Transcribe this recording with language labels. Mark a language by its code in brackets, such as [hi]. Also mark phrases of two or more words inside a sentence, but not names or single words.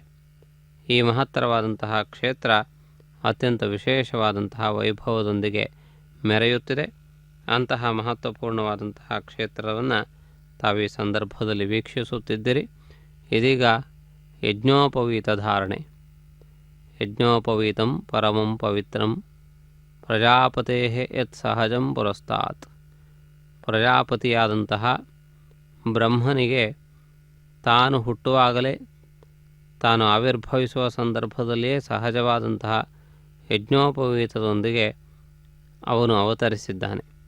[kn] ಈ ಮಹತ್ತರವಾದಂತಹ ಕ್ಷೇತ್ರ ಅತ್ಯಂತ ವಿಶೇಷವಾದಂತಹ ವೈಭವದೊಂದಿಗೆ ಮೆರೆಯುತ್ತಿದೆ. ಅಂತಹ ಮಹತ್ವಪೂರ್ಣವಾದಂತಹ ಕ್ಷೇತ್ರವನ್ನು ತಾವು ಈ ಸಂದರ್ಭದಲ್ಲಿ ವೀಕ್ಷಿಸುತ್ತಿದ್ದಿರಿ. ಇದೀಗ ಯಜ್ಞೋಪವೀತ ಧಾರಣೆ. [sa] ಯಜ್ಞೋಪವೀತಂ ಪರಮಂ ಪವಿತ್ರಂ ಪ್ರಜಾಪತೇ ಯತ್ ಸಹಜಂ ಪುರಸ್ತಾತ್. [kn] ಪ್ರಜಾಪತಿಯಾದಂತಹ ಬ್ರಹ್ಮನಿಗೆ ತಾನು ಹುಟ್ಟುವಾಗಲೇ, ತಾನು ಆವಿರ್ಭವಿಸುವ ಸಂದರ್ಭದಲ್ಲಿಯೇ ಸಹಜವಾದಂತಹ ಯಜ್ಞೋಪವೀತದೊಂದಿಗೆ ಅವನು ಅವತರಿಸಿದ್ದಾನೆ.